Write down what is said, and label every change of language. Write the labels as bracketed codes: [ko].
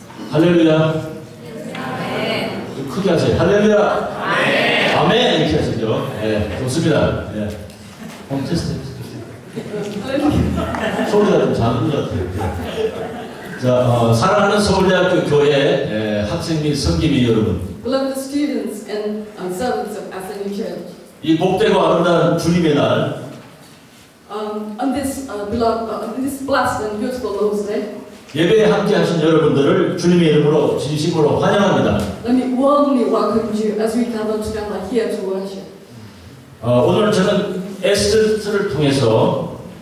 [ko] 할렐루야. 크게 하세요. 할렐루야. 아멘. 이렇게 하시죠. 네, 좋습니다. 네. 한번 테스트 해보세요. 소리가 좀 작은 것 같아요. 자, 사랑하는 서울대학교 교회 학생 및 성기미 여러분. [en] Beloved students and servants of SNU Church. [ko] 이 복되고 아름다운 주님의 날, [en] On this blessed and beautiful Lord's Day, [ko] 예배에 함께 하신 여러분들을 주님의 이름으로 진심으로 환영합니다. [en] let me warmly welcome you as we gather together here to worship. [ko] 오늘 저는 에스더를 통해서